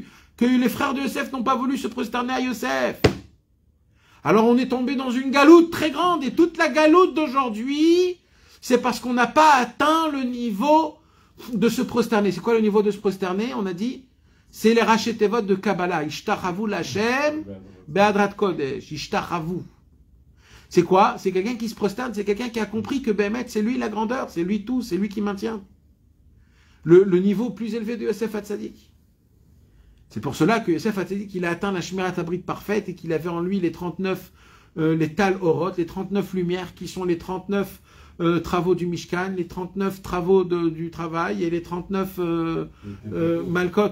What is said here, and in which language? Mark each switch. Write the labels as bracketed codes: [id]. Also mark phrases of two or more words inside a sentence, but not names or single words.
[fr] Que les frères de Yosef n'ont pas voulu se prosterner à Yosef. Alors on est tombé dans une galoute très grande. Et toute la galoute d'aujourd'hui, c'est parce qu'on n'a pas atteint le niveau de se prosterner. C'est quoi le niveau de se prosterner? On a dit, c'est les rachetevot de Kabbalah. [he] השתחוו לה' בהדרת קודש. [fr] Ishtachavu. C'est quoi? C'est quelqu'un qui se prosterne, c'est quelqu'un qui a compris que Bémet, c'est lui la grandeur, c'est lui tout, c'est lui qui maintient. Le niveau plus élevé de Yosef HaTzadik. C'est pour cela que Yosef HaTzadik, il a atteint la [he] שמירת הברית [fr] parfaite et qu'il avait en lui les 39, les [he] טל אורות, [fr] les 39 lumières qui sont les 39 travaux du Mishkan, les 39 travaux du travail et les 39 Malkot.